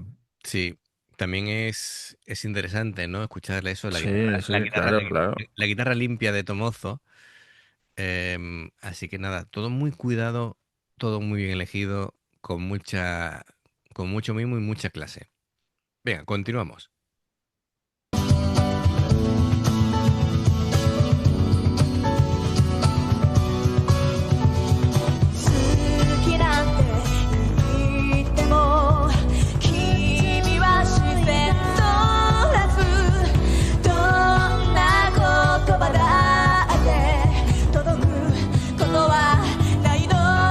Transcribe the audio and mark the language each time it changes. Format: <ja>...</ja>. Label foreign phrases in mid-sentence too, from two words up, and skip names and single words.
<es>Sí, también es interesante, ¿no? Escucharle eso, sí, la sí, guitarra, claro, claro. la guitarra limpia de Tomozo. Así que nada, todo muy cuidado, todo muy bien elegido, con mucho mimo y mucha clase. Venga, continuamos.</es> <ja>好きなんて言っても君は自然問わずどんな言葉だって届くことはないの</ja>